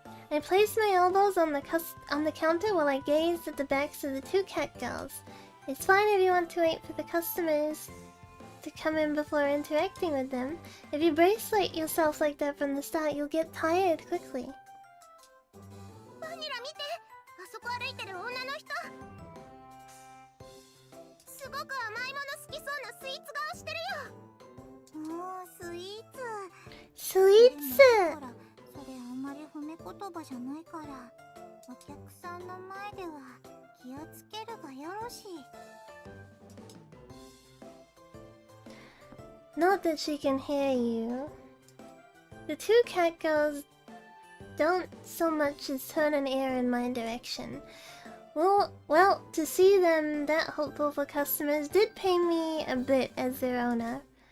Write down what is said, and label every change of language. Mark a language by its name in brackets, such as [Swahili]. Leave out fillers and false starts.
[English] I placed my elbows on the counter while I gazed at the backs of the two cat girls. It's fine if you want to wait for the customers to come in before interacting with them. If you bracelet yourself like that from the start, you'll get tired quickly. [Japanese] バニラ見て、あそこ歩いてる女の人。すごく甘いもの好きそうなスイーツ顔してるよ。もうスイーツ。スイーツ。ほら、それあんまり褒め言葉じゃないから、お客さんの前では気をつけるがよろしい。 [English] Not that she can hear you. The two cat girls don't so much as turn an ear in my direction. Well, to see them that hopeful for customers did pain me a bit as their owner.